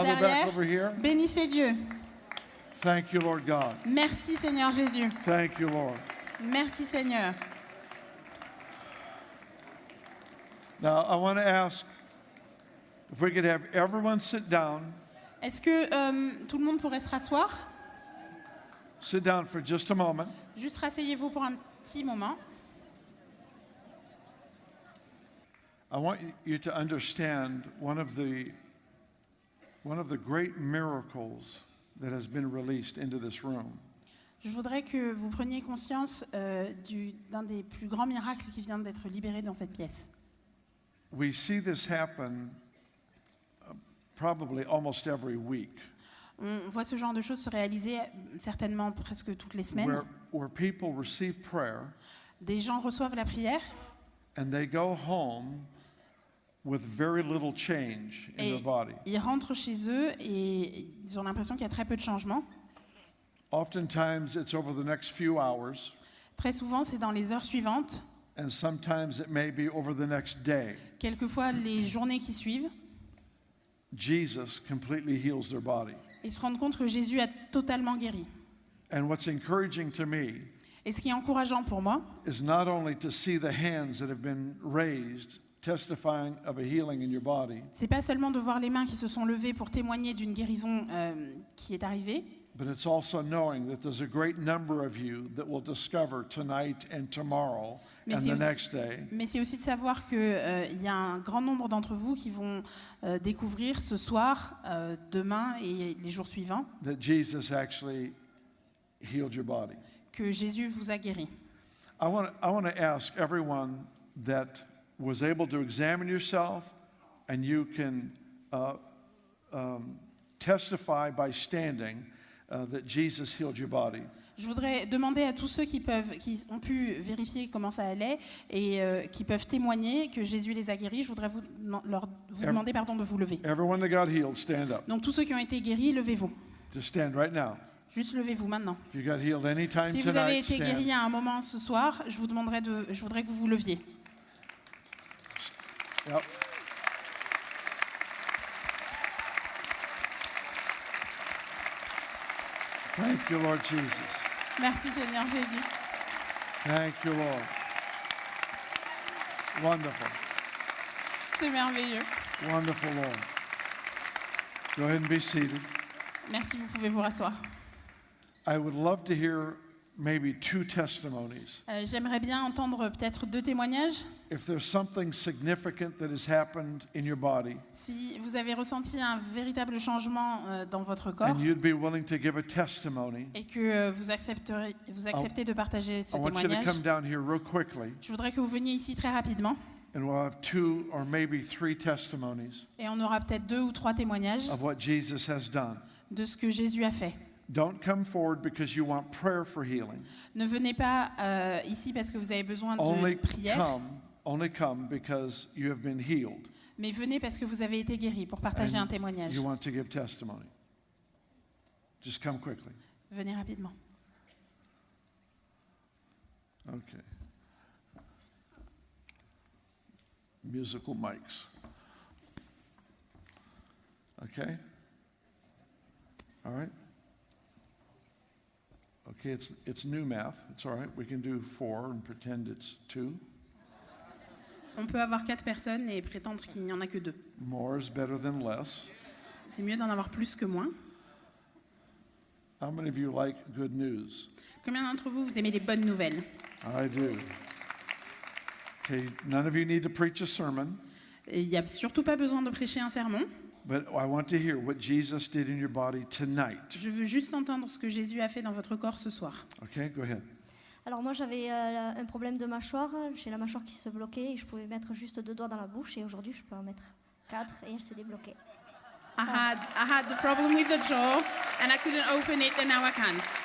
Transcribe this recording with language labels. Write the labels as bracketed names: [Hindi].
[English] Another back [French] derrière. [English] over here. [French] Bénissez Dieu. [English] Thank you, Lord God. [French] Merci Seigneur Jésus. [English] Thank you, Lord. [French] Merci Seigneur. [English] Now, I want to ask if we could have everyone sit down. [French] Est-ce que tout le monde pourrait se rasseoir? [English] Sit down for just a moment. [French] Juste rasseyez-vous pour un petit moment. [English] I want you to understand one of the great miracles that has been released into this room. [French] Je voudrais que vous preniez conscience d'un des plus grands miracles qui vient d'être libéré dans cette pièce. [English] We see this happen probably almost every week, [French] On voit ce genre de choses se réaliser certainement presque toutes les semaines. [English] where people receive prayer [French] Des gens reçoivent la prière [English] and they go home with very little change in their [French] et [English] body. [French] ils rentrent chez eux et ils ont l'impression qu'il y a très peu de changements. [English] Oftentimes it's over the next few hours, [French] Très souvent, c'est dans les heures suivantes, [English] and sometimes it may be over the next day. [French] quelquefois les journées qui suivent. [English] Jesus completely heals their body. [French] Ils se rendent compte que Jésus a totalement guéri. [English] And what's encouraging to me [French] Et ce qui est encourageant pour moi, [English] is not only to see the hands that have been raised testifying of a healing in your body, [French] c'est pas seulement de voir les mains qui se sont levées pour témoigner d'une guérison qui est arrivée, [English] but it's also knowing that there's a great number of you that will discover tonight and tomorrow [French] Mais [English] and [French] c'est [English] the [French] aussi- [English] next day [French] mais c'est aussi de savoir qu'il y a un grand nombre d'entre vous qui vont découvrir ce soir, demain et les jours suivants [English] that Jesus actually healed your body. [French] que Jésus vous a guéri. [English] I want to ask everyone that was able to examine yourself, and you can testify by standing that Jesus healed your body. [French] Je voudrais demander à tous ceux qui ont pu vérifier comment ça allait et qui peuvent témoigner que Jésus les a guéris. Je voudrais vous demander de vous lever. [English] Everyone that got healed, stand up. [French] Donc tous ceux qui ont été guéris, levez-vous. [English] Just stand right now. [French] Juste levez-vous maintenant. [English] If you got healed anytime [French] Si vous avez [English] tonight, [French] été guéri [English] stand. [French] à un moment ce soir, je voudrais que vous vous leviez. [English] Yep. Thank you, Lord Jesus. [French] Merci Seigneur Jésus. [English] Thank you, Lord. Wonderful. [French] C'est merveilleux. [English] Wonderful, Lord. Go ahead and be seated. [French] Merci, vous pouvez vous rasseoir. [English] I would love to hear maybe 2 testimonies. [French] J'aimerais bien entendre peut-être 2 témoignages. [English] If there's something significant that has happened in your body, [French] Si vous avez ressenti un véritable changement dans votre corps [English] and you'd be willing to give a testimony, [French] et que vous acceptez de partager ce [English] I want you to [French] témoignage, [English] come down here real quickly, [French] je voudrais que vous veniez ici très rapidement [English] and we'll have 2 or maybe 3 testimonies [French] et on aura peut-être 2 ou 3 témoignages [English] of what Jesus has done. [French] de ce que Jésus a fait. [English] Don't come forward because you want prayer for healing. [French] Ne venez pas ici parce que vous avez besoin de prière, [English] Only come because you have been healed [French] mais venez parce que vous avez été guéri pour partager [English] and [French] un témoignage. [English] you want to give testimony. Just come quickly. [French] Venez rapidement. [English] Okay. Musical mics. Okay? All right? Okay, it's new math. It's all right. We can do 4 and pretend it's 2. [French] On peut avoir 4 personnes et prétendre qu'il n'y en a que 2. [English] More is better than less. [French] C'est mieux d'en avoir plus que moins. [English] How many of you like good news? [French] Combien d'entre vous, vous aimez les bonnes nouvelles? [English] I do. Okay, none of you need to preach a sermon, [French] Et il n'y a surtout pas besoin de prêcher un sermon. [English] but I want to hear what Jesus did in your body tonight. [French] Je veux juste entendre ce que Jésus a fait dans votre corps ce soir. [English] Okay, go ahead. [French] Alors moi j'avais un problème de mâchoire, j'ai la mâchoire qui se bloquait et je pouvais mettre juste 2 doigts dans la bouche et aujourd'hui je peux en mettre 4 et elle s'est débloquée. [English] I had the problem with the jaw and I couldn't open it and now I can.